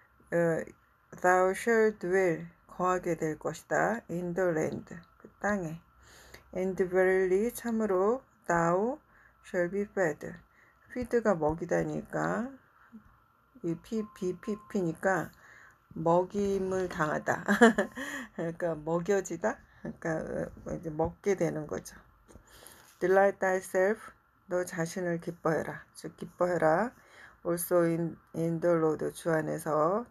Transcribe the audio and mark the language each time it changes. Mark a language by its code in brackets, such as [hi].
[en] Thou shalt dwell [ko] 거하게 될 것이다. [en] in the land [ko] 그 땅에. [en] and verily [ko] 참으로 [en] thou shall be fed. [ko] feed가 먹이다니까 이 BPP니까 먹임을 당하다. 그러니까 먹여지다. 그러니까 이제 먹게 되는 거죠. [en] Delight thyself [ko] 너 자신을 기뻐해라. 즉 기뻐해라. [en] also in the Lord [ko] 주 안에서.